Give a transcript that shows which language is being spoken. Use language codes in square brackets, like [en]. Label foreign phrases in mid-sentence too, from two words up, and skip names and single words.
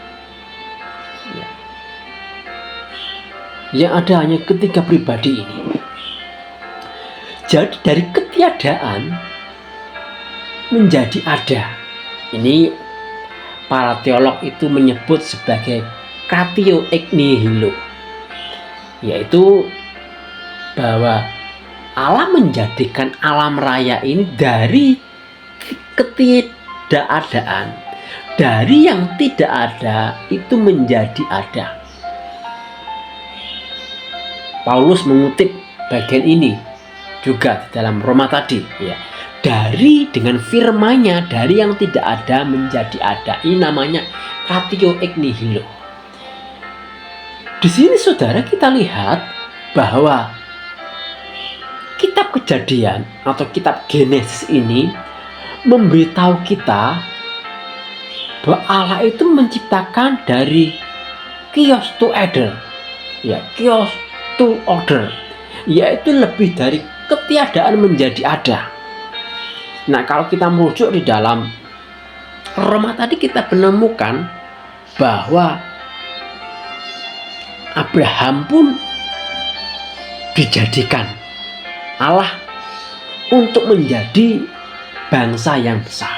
[id] Yang ada hanya ketiga pribadi ini. Jadi dari ketiadaan menjadi ada. Ini para teolog itu menyebut sebagai [la] kratio ex nihilo, [id] yaitu bahwa Allah menjadikan alam raya ini dari ketidakadaan, dari yang tidak ada itu menjadi ada. Paulus mengutip bagian ini juga di dalam Roma tadi, ya. Dari dengan firman-Nya, dari yang tidak ada menjadi ada. Ini namanya [la] kratio ex nihilo. [id] Di sini saudara kita lihat bahwa kitab Kejadian atau kitab Genesis ini memberitahu kita bahwa Allah itu menciptakan dari [en] chaos to order, [id] ya, [en] chaos to order, [id] yaitu lebih dari ketiadaan menjadi ada. Nah, kalau kita merujuk di dalam Roma tadi, kita menemukan bahwa Abraham pun dijadikan Allah untuk menjadi bangsa yang besar.